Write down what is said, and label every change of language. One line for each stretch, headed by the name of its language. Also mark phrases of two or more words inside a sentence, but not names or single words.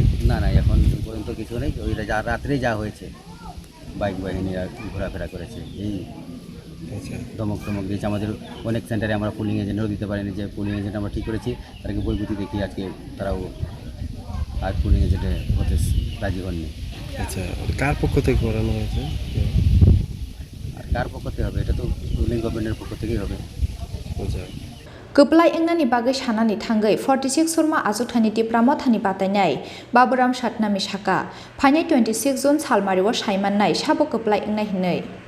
Bangla: না এখন পর্যন্ত কিছু নেই ওই রাত্রে যা হয়েছে বাইক বাহিনীরা ঘোরাফেরা করেছে এই ধমক দিয়েছে আমাদের অনেক সেন্টারে আমরা
English: polling agent
Bangla: দিতে পারিনি যে
English: polling agent
Bangla: আমরা ঠিক করেছি তাদেরকে বইগুতি দেখি আজকে তারাও আর
English: polling agent
Bangla: হতে রাজি হননি আচ্ছা কার পক্ষ থেকে করানো হয়েছে আর কার পক্ষ থেকে হবে এটা তো
English: ruling government
Bangla: পক্ষ থেকেই হবে আচ্ছা
Kok Borok: Keplai engnani bagai sanani thangai 46 Surma Achukthaini Tipra Mothani Batainai Baburam Satnami saka Phainai 26 June salmariwo saimannai sabo keplai engnai hinai